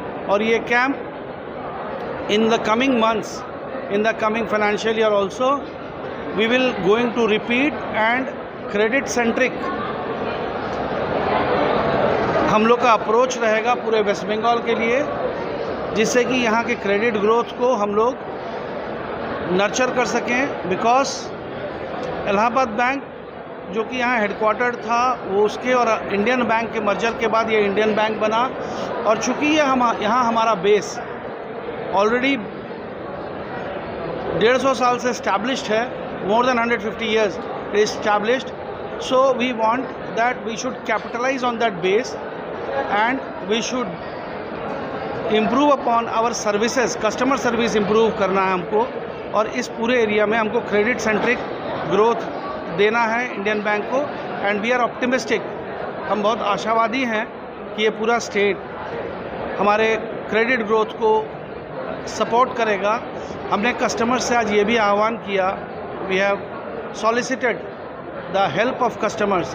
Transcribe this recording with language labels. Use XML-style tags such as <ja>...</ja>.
<hi>और ये camp</hi> <en>in the coming months, in the coming financial year also we will going to repeat,</en> <hi>and credit centric हम लोग का approach रहेगा पूरे वेस्ट बंगाल के लिए, जिससे कि यहाँ के क्रेडिट ग्रोथ को हम लोग नर्चर कर सकें। बिकॉज इलाहाबाद बैंक जो कि यहाँ हेडक्वार्टर था, वो उसके और इंडियन बैंक के मर्जर के बाद ये इंडियन बैंक बना। और चूँकि ये यहाँ हमारा बेस ऑलरेडी 150 साल से इस्टेब्लिश्ड है,</hi> <en>more than 150 years established, so we want that we should capitalize on that base and we should improve upon our services, customer service improve</en> <hi>करना है हमको। और इस पूरे एरिया में हमको क्रेडिट सेंट्रिक ग्रोथ देना है इंडियन बैंक को,</hi> <en>And we are optimistic.</en> <hi>हम बहुत आशावादी हैं कि ये पूरा स्टेट हमारे क्रेडिट ग्रोथ को सपोर्ट करेगा। हमने कस्टमर से आज ये भी आह्वान किया,</hi> <en>We have solicited the help of customers.</en>